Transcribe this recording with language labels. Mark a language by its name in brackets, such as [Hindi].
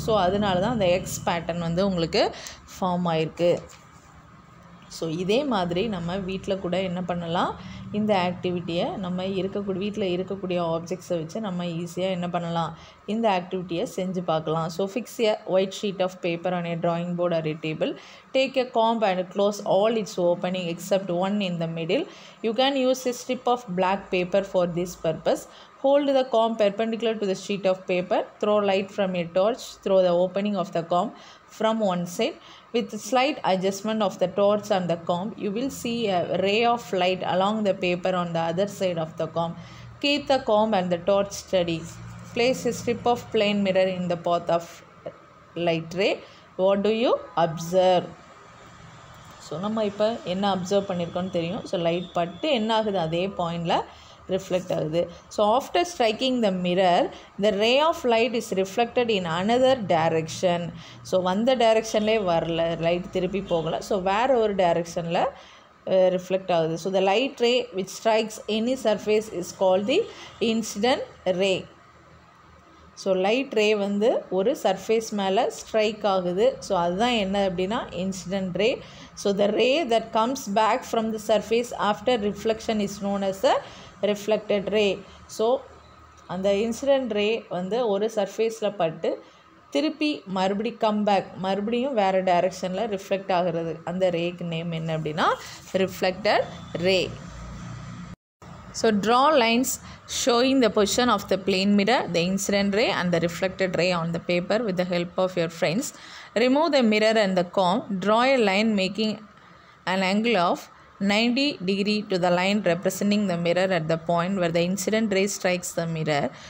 [Tamil] So அதனால தான் அந்த எக்ஸ் பேட்டர்ன் வந்து உங்களுக்கு ஃபார்ம் ஆகிருக்கு. ஸோ இதே மாதிரி நம்ம வீட்டில் கூட என்ன பண்ணலாம், இந்த ஆக்டிவிட்டியை நம்ம வீட்டில் இருக்கக்கூடிய ஆப்ஜெக்ட்ஸை வச்சு நம்ம ஈஸியாக என்ன பண்ணலாம், இந்த ஆக்டிவிட்டியை செஞ்சு பார்க்கலாம். [English] So fix a white sheet of paper on a drawing board or a table. Take a comb and close all its opening except one in the middle. You can use a strip of black paper for this purpose. Hold the comb perpendicular to the sheet of paper. Throw light from a torch through the opening of the comb from one side. With slight adjustment of the torch and the comb, you will see a ray of light along the paper on the other side of the comb. Keep the comb and the torch steady. Place a strip of plain mirror in the path of light ray. What do you observe? [Tamil] So நம்ம இப்போ என்ன observe பண்ணியிருக்கோன்னு தெரியும். So light பட்டு என்ன ஆகுது, அதே பாயிண்டில் reflect ஆகுது. [English] So after striking the mirror the ray of light is reflected in another direction. [Tamil] So வந்த டைரெக்ஷன்லேயே வரல, லைட் திருப்பி போகலை. ஸோ வேறு ஒரு டைரெக்ஷனில் ரிஃப்ளெக்ட் ஆகுது. [English] So the light ray which strikes any surface is called the incident ray. [Tamil] So light ரே வந்து ஒரு சர்ஃபேஸ் மேலே ஸ்ட்ரைக் ஆகுது. [English] so [Tamil] அதுதான் என்ன அப்படின்னா [English] Incident ray. So the ray that comes back from the surface after reflection is known as a reflected ray. [Tamil] So அந்த incident ray வந்து ஒரு சர்ஃபேஸில் பட்டு திருப்பி மறுபடியும் வேறு டைரெக்ஷனில் ரிஃப்ளெக்ட் ஆகிறது. அந்த ரேக்கு நேம் என்ன அப்படின்னா reflected ray. [English] So draw lines showing the position of the plane mirror, the incident ray and the reflected ray on the paper with the help of your friends. Remove the mirror and the comb. Draw a line making an angle of 90 degree to the line representing the mirror at the point where the incident ray strikes the mirror.